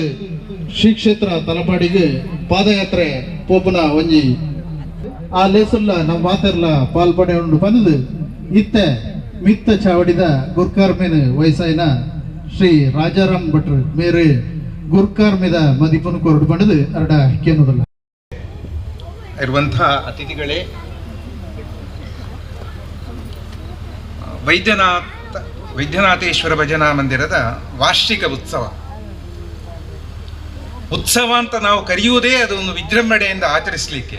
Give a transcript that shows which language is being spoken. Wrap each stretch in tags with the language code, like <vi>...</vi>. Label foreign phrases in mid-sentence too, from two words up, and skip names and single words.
<tcy>ಶ್ರೀ ಕ್ಷೇತ್ರ ತಲಪಾಡಿಗೆ ಪಾದಯಾತ್ರೆ ಪೋಪುನ ಒಂಜಿ ಆ ಲೇಸಲ್ಲ ನಮ್ಮ ಮಾತೆರ್ಲ ಪಾಲ್ಪಡೆ ಉಂಡು ಬಂದದು ಇತ್ತೆ ಮಿತ್ತ ಚಾವಡಿದ ಗುರ್ಕಾರ್ ಮೇನ್ ವಯಸ್ಸಾಯಿನ ಶ್ರೀ ರಾಜಾರಾಮ್ ಭಟ್ರು ಮೇರೆ ಗುರ್ಕಾರ್ ಮೇದ ಮದಿಪನು ಕೊರಡು ಬಂದದು ಅರಡ ಕೇನುದಲ್ಲ</tcy> <kn>ಇರುವಂತಹ ಅತಿಥಿಗಳೇ, ವೈದ್ಯನಾಥೇಶ್ವರ ಭಜನಾ ಮಂದಿರದ ವಾರ್ಷಿಕ ಉತ್ಸವ ಅಂತ ನಾವು ಕರೆಯುವುದೇ ಅದು ಒಂದು ವಿಜೃಂಭಣೆಯಿಂದ ಆಚರಿಸಲಿಕ್ಕೆ.</kn>